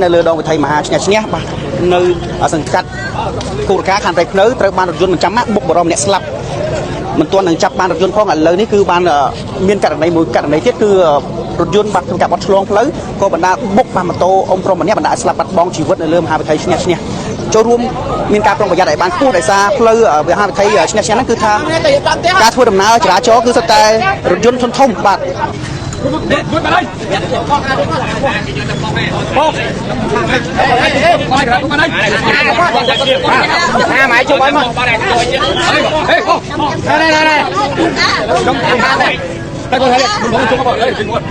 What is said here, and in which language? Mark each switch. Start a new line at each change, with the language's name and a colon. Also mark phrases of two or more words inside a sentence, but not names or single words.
Khmer: នៅលើដងវិថីមហាឈ្នះបាទនៅសង្កាត់គូរកាខណ្ឌព្រៃភ្នៅត្រូវបានរថយន្តមិនចាំម៉ាក់បុកបរមអ្នកស្លាប់មិនទាន់នឹងចាប់បានរថយន្តផងឥឡូវនេះគឺបានមានករណីមួយករណីទៀតគឺរថយន្តបាត់ក្នុងការបត់ឆ្លងផ្លូវក៏បណ្ដាបុកបានម៉ូតូអ៊ំប្រុសម្នាក់បណ្ដាឲ្យស្លាប់បាត់បង់ជីវិតនៅលើមហាវិថីឈ្នះចូលរួមមានការប្រុងប្រយ័ត្នឲ្យបានខ្ពស់ដោយសារផ្លូវមហាវិថីឈ្នះហ្នឹងគឺថាការធ្វើដំណើរចរាចរណ៍គឺសុទ្ធតែរថយន្តធំបាទ
Vietnamese: mày chưa bấm không? Này. Trong thang này. Đây con thấy không chúng nó đây.